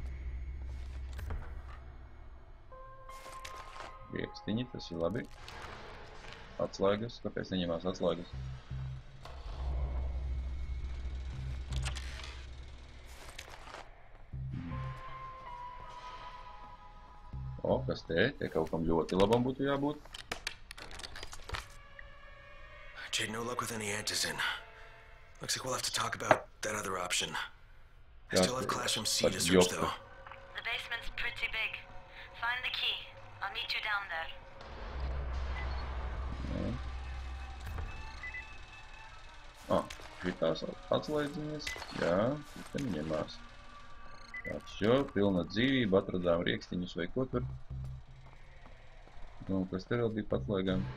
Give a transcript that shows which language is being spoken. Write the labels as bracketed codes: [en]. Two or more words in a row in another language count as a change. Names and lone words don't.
[lv] Riekstiņi, tas ir labi. Atslēgas, kāpēc neņemās atslēgas? O, kas te? Te kaut kam ļoti labam būtu jābūt. [en] Jade, no luck with any antizin. Looks like we'll have to talk about that other option. I still have Classroom C to search, though. The basement's pretty big. Find the key. I'll meet you down there. [lv] Šitās atslēdziņas. Jā, šitā ņemās. Tāds jau, pilna dzīvība, atradām riekstiņus vai ko tur. Nu, kas te vēl bija patslēgām?